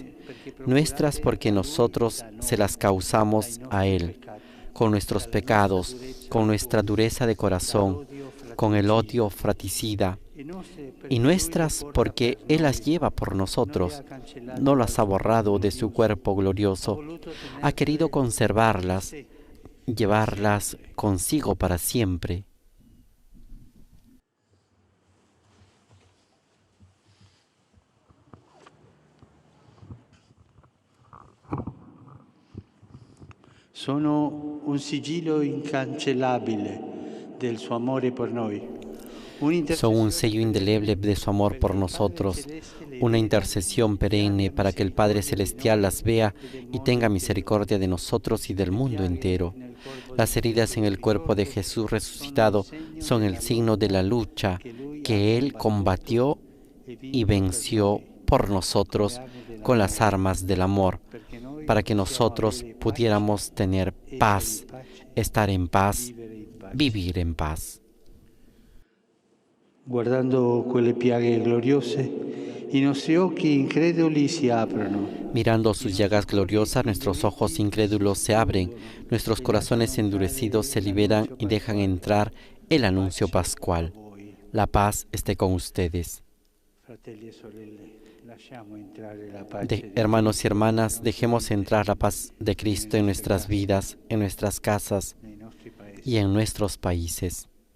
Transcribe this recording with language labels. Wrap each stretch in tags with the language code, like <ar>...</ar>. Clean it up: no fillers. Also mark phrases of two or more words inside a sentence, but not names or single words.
<es>Nuestras porque nosotros se las causamos a Él, con nuestros pecados, con nuestra dureza de corazón, con el odio fratricida. Y nuestras porque Él las lleva por nosotros, no las ha borrado de su cuerpo glorioso, ha querido conservarlas, llevarlas consigo para siempre.</es> <it>Sono un sigillo incancellabile del suo amore por noi.</it> <es>Son un sello indeleble de su amor por nosotros, una intercesión perenne para que el Padre Celestial las vea y tenga misericordia de nosotros y del mundo entero. Las heridas en el cuerpo de Jesús resucitado son el signo de la lucha que Él combatió y venció por nosotros con las armas del amor, para que nosotros pudiéramos tener paz, estar en paz, vivir en paz.</es> <it>Guardando quelle piaghe gloriose, i nostri occhi increduli si aprono.</it> <es>Mirando sus llagas gloriosas, nuestros ojos incrédulos se abren, nuestros corazones endurecidos se liberan y dejan entrar el anuncio pascual. La paz esté con ustedes. Hermanos y hermanas, dejemos entrar la paz de Cristo en nuestras vidas, en nuestras casas y en nuestros países.</es>